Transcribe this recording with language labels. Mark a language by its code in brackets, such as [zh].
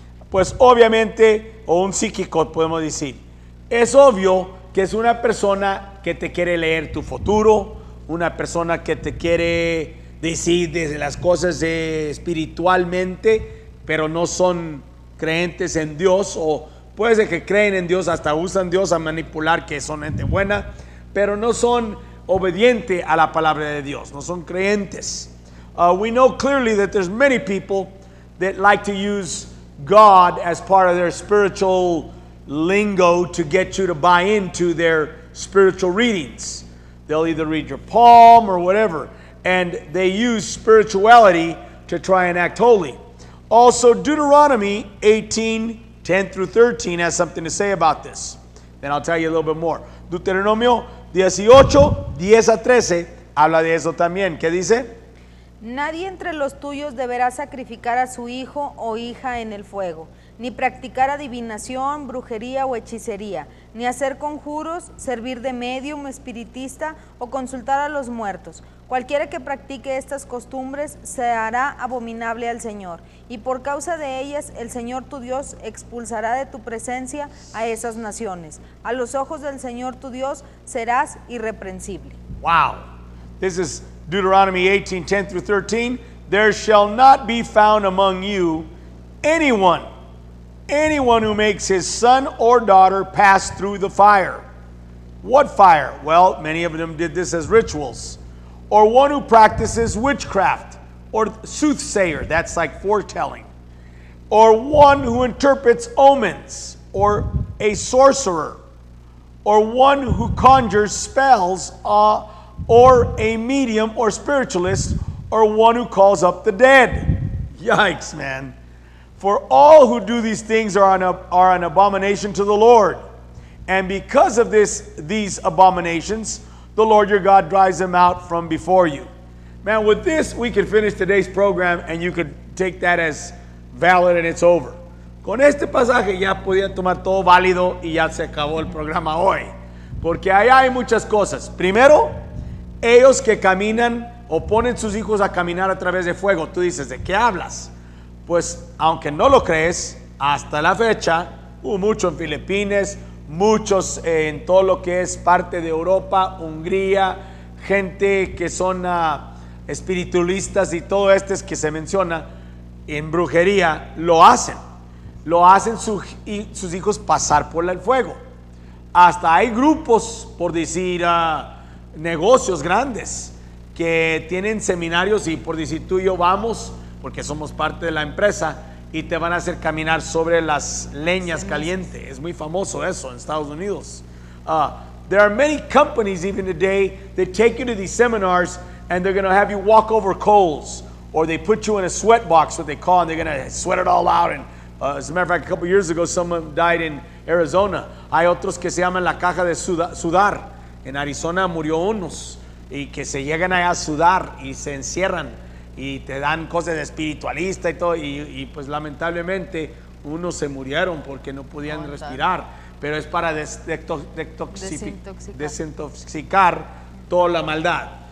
[es] Pues obviamente, o un psíquico podemos decir. Es obvio que es una persona que te quiere leer tu futuro, una persona que te quiere decir desde las cosas espiritualmente, pero no son creyentes en Dios, o puede ser que creen en Dios, hasta usan Dios a manipular, que son gente buena, pero no son obedientes a la palabra de Dios, no son creyentes. [en] We know clearly that there's many people that like to use God as part of their spiritual lingo to get you to buy into their spiritual readings. They'll either read your palm or whatever, and they use spirituality to try and act holy. Also, Deuteronomy 18:10 through 13 has something to say about this. Then I'll tell you a little bit more. [es] Deuteronomio 18:10 a 13 habla de eso también. ¿Qué dice? Nadie entre los tuyos deberá sacrificar a su hijo o hija en el fuego, ni practicar adivinación, brujería o hechicería, ni hacer conjuros, servir de medium, espiritista o consultar a los muertos. Cualquiera que practique estas costumbres se hará abominable al Señor, y por causa de ellas el Señor tu Dios expulsará de tu presencia a esas naciones. A los ojos del Señor tu Dios serás irreprensible. [en] Wow. This is Deuteronomy 18:10 through 13. There shall not be found among you anyone who makes his son or daughter pass through the fire. What fire? Well, many of them did this as rituals. Or one who practices witchcraft, or soothsayer, that's like foretelling. Or one who interprets omens, or a sorcerer, or one who conjures spells, or a medium or spiritualist, or one who calls up the dead. Yikes, man. For all who do these things are an abomination to the Lord. And because of these abominations, the Lord your God drives them out from before you. Man, with this, we could finish today's program and you could take that as valid and it's over. [es] Con este pasaje ya podían tomar todo válido y ya se acabó el programa hoy. Porque allá hay muchas cosas. Primero, ellos que caminan o ponen sus hijos a caminar a través de fuego. Tú dices, ¿de qué hablas? Pues, aunque no lo crees, hasta la fecha, hubo mucho en Filipinas, muchos en todo lo que es parte de Europa, Hungría, gente que son espiritualistas y todo que se menciona en brujería, lo hacen sus hijos pasar por el fuego. Hasta hay grupos, por decir, negocios grandes que tienen seminarios y por decir tú y yo vamos, porque somos parte de la empresa, y te van a hacer caminar sobre las leñas calientes. Es muy famoso eso en Estados Unidos. [en] There are many companies even today that take you to these seminars and they're going to have you walk over coals, or they put you in a sweat box, what they call, and they're going to sweat it all out. And as a matter of fact, a couple years ago, someone died in Arizona. [es] Hay otros que se llaman la caja de sudar. En Arizona murió unos y que se llegan allá a sudar y se encierran y te dan cosas de espiritualista y todo, y pues lamentablemente unos se murieron porque no podían respirar, pero es para desintoxicar toda la maldad.